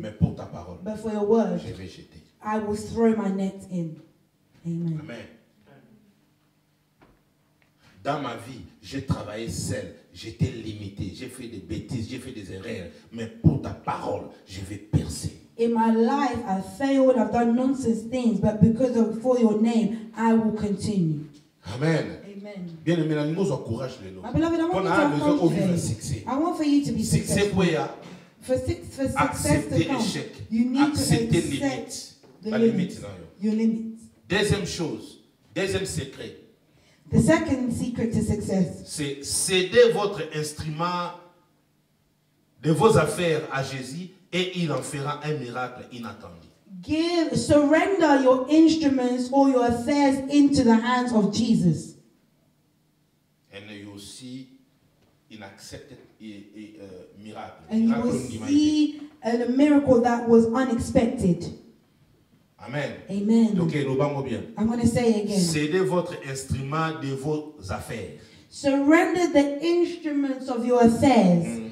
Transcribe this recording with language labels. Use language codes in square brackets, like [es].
[fr] Mais pour ta parole, [en] but for your word, [fr] je vais jeter. [en] I will throw my net in. Amen. Amen. [fr] Dans ma vie, j'ai travaillé seul, j'étais limité, j'ai fait des bêtises, j'ai fait des erreurs, mais pour ta parole, je vais percer. [en] In my life, I failed, I've done nonsense things, but because of for your name, I will continue. Amen. Amen. [fr] Bien aimé, nous encourage les [en] My beloved, I want you to [fr] succès. [en] I want for you to be successful. For success to come, you need to accept the limits. Your limits. [fr] Deuxième chose, deuxième secret. [en] The second secret to success. [fr] C'est céder votre instrument de vos affaires à Jésus et il en fera un miracle inattendu. [en] Surrender your instruments or your affairs into the hands of Jesus. And you will see an accepted miracle. And you will see a miracle that was unexpected. Amen. Amen. [fr] Donc, bien. [en] I'm going to say it again. [fr] Cédez votre instrument de vos affaires. [en] Surrender the instruments of your affairs.